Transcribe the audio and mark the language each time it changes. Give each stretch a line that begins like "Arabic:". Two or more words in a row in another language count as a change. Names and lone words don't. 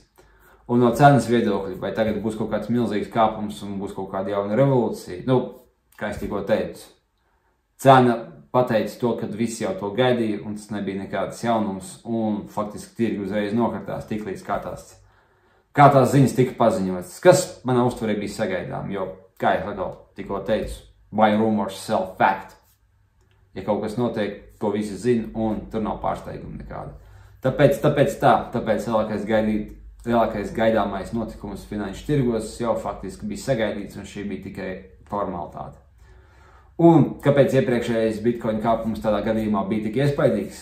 Latvian: Un no cenas viedokļa, vai tagad būs kaut kāds milzīgs kāpums un būs kaut kāda jauna revolūcija, nu, kā es tikko teicu, cena pateica to, ka visi jau to gaidīja, un tas nebija nekāds jaunums, un faktiski tirgi uzreiz nokritās tiklīdz kā tās ziņas tika paziņotas, kas manā uztverē bija sagaidām, jo, kā jau tikko teicu,
English: buy rumors, sell fact.
Latvian: Ja kaut kas notiek, to visi zina, un tur nav pārsteiguma nekāda. Tāpēc lielākais gaidāmais notikums finanšu tirgos jau faktiski bija sagaidīts, un šī bija tikai formalitāte. Un kāpēc iepriekšējais bitcoin kāpums tādā gadījumā bija tik iespaidīgs?